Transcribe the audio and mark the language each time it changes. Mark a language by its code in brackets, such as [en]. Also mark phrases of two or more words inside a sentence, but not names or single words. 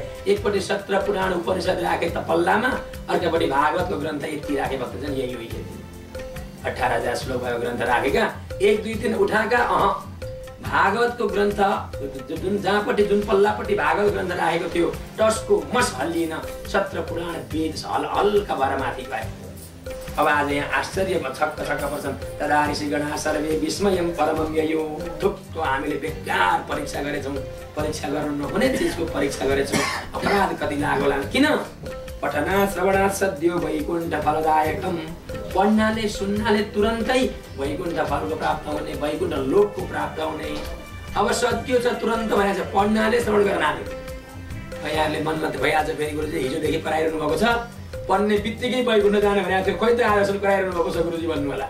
[ne] एकपट्टि 17 पुराण उपनिषद राखे त पल्लामा, अर्कोपट्टि भागवतको ग्रन्थ यति राखे भक्तजन, यही हो 18,000 श्लोक भएको ग्रन्थ राखेका, 1 2 3 उठाएका। भागवतको ग्रन्थ जुन जहाँपट्टि जुन पल्लापट्टि भागवत ग्रन्थ राखेको थियो टस्को मस हल्लिएन, 17 पुराण वेद हल्का भएर माथि गए। अब आज यहाँ आश्चर्यमा छक्क पर्छन्। [sa] तदा ऋषिगणा सर्वे विस्मयं परमं ययो। [ne] थुप्रो हामीले बेकार परीक्षा गरेछौँ, परीक्षा गर्नु नहुने चिजको परीक्षा गरेछौँ, अपराध कति लाग्ला। किन? [sa] पठना श्रवणा सद्यो वैकुण्ठ फलदायकम। [ne] पढ्नाले सुन्नाले तुरन्तै वैकुण्ठ फलको प्राप्त हुने, वैकुण्ठ लोकको प्राप्त हुने। अब सत्य छ तुरन्त भइहाल्छ, पढ्नाले श्रवण गर्नाले। यहाँले मनमा त भइहाल्छ फेरि गुरुजी हिजोदेखि कराइरहनु भएको छ, पढ्ने बित्तिकै वैकुण्ठ जाने भनेको थियो, खोइ त आजसम्म कराइरहनु भएको छ गुरुजी भन्नु होला।